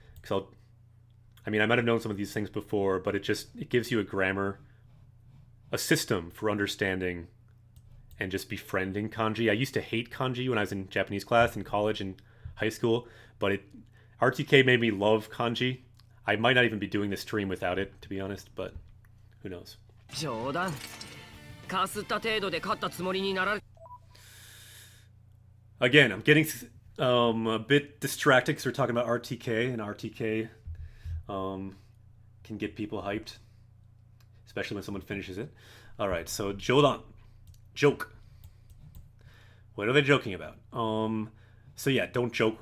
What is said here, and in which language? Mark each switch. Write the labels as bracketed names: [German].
[English] Because I might have known some of these things before, but it gives you a grammar, a system for understanding and just befriending kanji. I used to hate kanji when I was in Japanese class in college and high school, but RTK made me love kanji. I might not even be doing this stream without it, to be honest, but who knows. [Japanese] 冗談かすった程度で勝ったつもりになられ [English] Again, I'm getting a bit distracted because we're talking about RTK, and RTK can get people hyped, especially when someone finishes it. All right, so jodan, joke. What are they joking about? So yeah, don't joke.